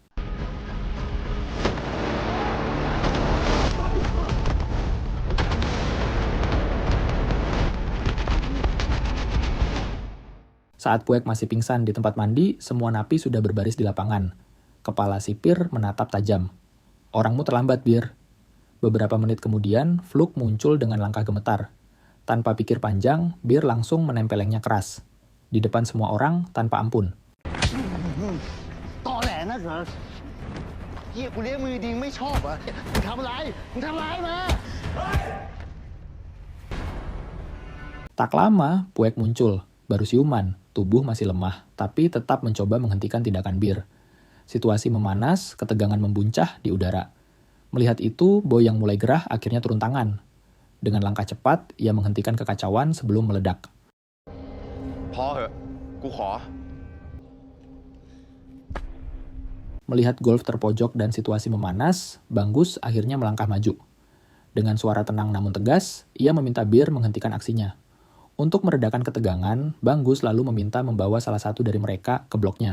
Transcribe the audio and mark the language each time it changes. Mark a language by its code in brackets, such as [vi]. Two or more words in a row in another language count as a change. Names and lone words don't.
[id] Saat Puek masih pingsan di tempat mandi, semua napi sudah berbaris di lapangan. Kepala sipir menatap tajam. "Orangmu terlambat, Bir." Beberapa menit kemudian, Fluk muncul dengan langkah gemetar. Tanpa pikir panjang, Bir langsung menempelengnya keras. Di depan semua orang, tanpa ampun. [th] ตอแหลนักเหรอเหี้ยกูเลี้ยงมือดีไม่ชอบเหรอมึงทำอะไรมา [id] Tak lama, Puek muncul. Baru siuman, tubuh masih lemah, tapi tetap mencoba menghentikan tindakan Bir. Situasi memanas, ketegangan membuncah di udara. Melihat itu, Boy yang mulai gerah akhirnya turun tangan. Dengan langkah cepat, ia menghentikan kekacauan sebelum meledak. [th] พอเหอะกูขอ [id] Melihat Golf terpojok dan situasi memanas, Bangus akhirnya melangkah maju. Dengan suara tenang namun tegas, ia meminta Bir menghentikan aksinya. Untuk meredakan ketegangan, Bangus lalu meminta membawa salah satu dari mereka ke bloknya.